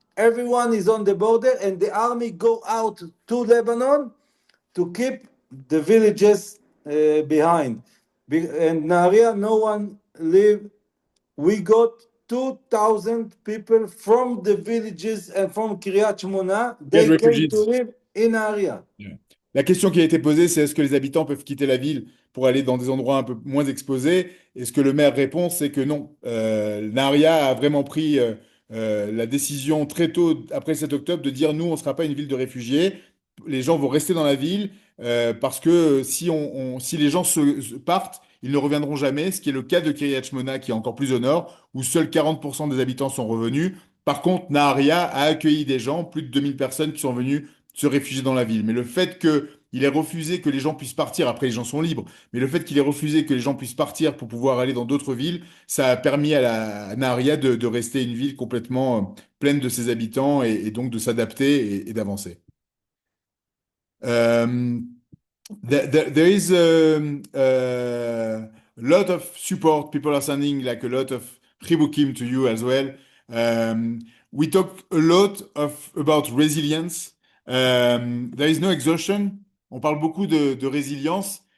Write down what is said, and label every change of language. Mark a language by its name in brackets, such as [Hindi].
[English] Everyone is on the border, and the army go out to Lebanon to keep the villages behind. And Nahariya, no one leave. We got 2,000 people from the villages and from Kiryat Shmona. Get They came to refugees. live in Nahariya. Yeah. [French] La question qui a été posée, c'est est-ce que les habitants peuvent quitter la ville pour aller dans des endroits un peu moins exposés? Et ce que le maire répond, c'est que non. Nahariya a vraiment pris la décision très tôt, après 7 octobre, de dire nous, on ne sera pas une ville de réfugiés. Les gens vont rester dans la ville parce que si les gens partent, ils ne reviendront jamais, ce qui est le cas de Kiryat Shmona, qui est encore plus au nord, où seuls 40% des habitants sont revenus. Par contre, Nahariya a accueilli des gens, plus de 2000 personnes qui sont venues se réfugier dans la ville. Mais le fait qu'il ait refusé que les gens puissent partir, après les gens sont libres, mais le fait qu'il ait refusé que les gens puissent partir pour pouvoir aller dans d'autres villes, ça a permis à Nahariya de rester une ville complètement pleine de ses habitants et donc de s'adapter et d'avancer. [English] There is a lot of support. People are sending like a lot of chibukim to you as well. We talk a lot about resilience. There is no exhaustion. [French] On parle beaucoup de résilience.